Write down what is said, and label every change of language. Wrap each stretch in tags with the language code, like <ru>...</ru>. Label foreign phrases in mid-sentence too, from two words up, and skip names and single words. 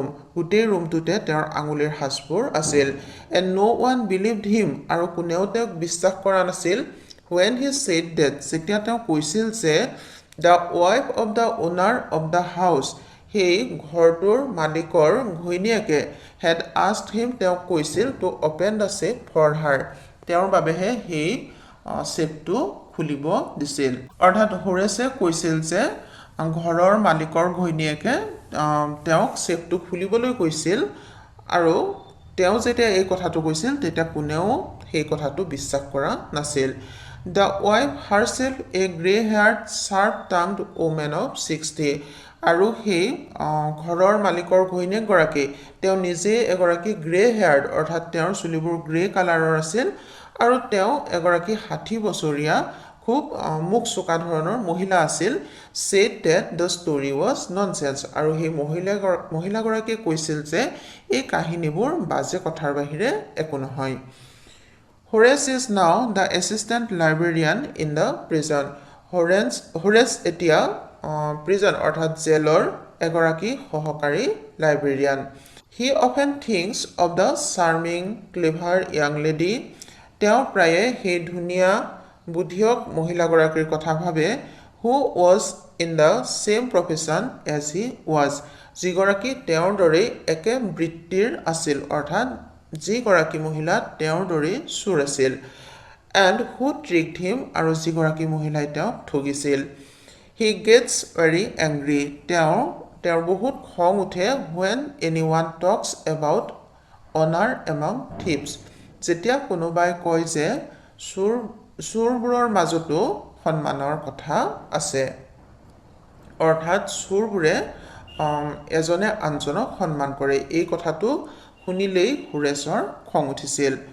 <as>গোটেই ৰুমটোতে তেওঁৰ আঙুলিৰ সাজবোৰ আছিল.</as> <en>And no one believed him.</en> <as>আৰু কোনেও তেওঁক বিশ্বাস কৰা নাছিল.</as> <en>When he said that,</en> <as>যেতিয়া তেওঁ কৈছিল যে</as> <en>the wife of the owner of the house,</en> <as>সেই ঘৰটোৰ মালিকৰ ঘৈণীয়েকে</as> <en>had asked him,</en> <as>তেওঁক কৈছিল</as> <en>to open the safe for her.</en> <as>তেওঁৰ বাবেহে সেই চেফটো খুলিব দিছিল. অৰ্থাৎ হোৰেছে কৈছিল যে ঘৰৰ মালিকৰ ঘৈণীয়েকে তেওঁক চেফটো খুলিবলৈ কৈছিল, আৰু তেওঁ যেতিয়া এই কথাটো কৈছিল তেতিয়া কোনেও সেই কথাটো বিশ্বাস কৰা নাছিল.</as> <en>The wife herself, a grey-haired, sharp-tongued woman of 60.</en> <as>আৰু সেই ঘৰৰ মালিকৰ ঘৈণীয়েকগৰাকী তেওঁ নিজে এগৰাকী</as> <en>grey haired,</en> <as>অৰ্থাৎ তেওঁৰ চুলিবোৰ গ্ৰে কালাৰৰ আছিল, আৰু তেওঁ এগৰাকী 60 বছৰীয়া খুব মুখ চোকা ধৰণৰ মহিলা আছিল.</as> <en>said that the story was nonsense.</en> <as>আৰু সেই মহিলাগৰাকীয়ে কৈছিল যে এই কাহিনীবোৰ বাজে কথাৰ বাহিৰে একো নহয়.</as> <en>Horace is now the assistant librarian in the prison.</en> <as>Horace এতিয়া prison অৰ্থাৎ জেলৰ এগৰাকী সহকাৰী লাইব্ৰেৰিয়ান.</as> <en>He often thinks of the charming, clever young lady.</en> <as>তেওঁ প্ৰায়ে সেই ধুনীয়া বুদ্ধিয়ক মহিলাগৰাকীৰ কথা ভাবে,</as> <en>who was in the same profession as he was.</en> <as>যিগৰাকী তেওঁৰ দৰেই একে বৃত্তিৰ আছিল, অৰ্থাৎ যিগৰাকী মহিলা তেওঁৰ দৰেই চোৰ আছিল.</as> <en>And who tricked him,</en> <as>আৰু যিগৰাকী মহিলাই তেওঁক ঠগিছিল.</as> <en>He gets very angry. তেওঁৰ বহুত খং উঠে when anyone talks about honor among thieves.</en> <as>যেতিয়া কোনোবাই কয় যে চোৰবোৰৰ মাজতো সন্মানৰ কথা আছে, অৰ্থাৎ চোৰবোৰে এজনে আনজনক সন্মান কৰে. এই কথাটো শুনিলেই হোৰেছৰ খং উঠিছিল.</as>